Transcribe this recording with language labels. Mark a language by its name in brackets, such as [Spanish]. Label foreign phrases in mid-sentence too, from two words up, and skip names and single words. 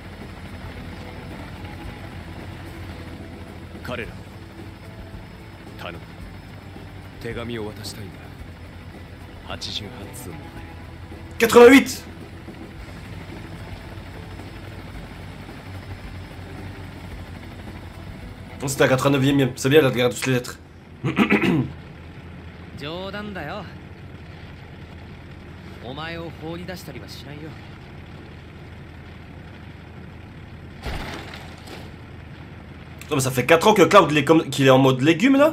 [Japanese] 彼ら頼む。手紙を渡したいんだ。88通の 88. [French] Oh, c'était à 89e, c'est bien, elle regarde toutes les lettres. [Japanese] 冗談だよ。お前を放り出したりはしないよ。 [French] Non mais ça fait 4 ans que Cloud qu'il est en mode légume là.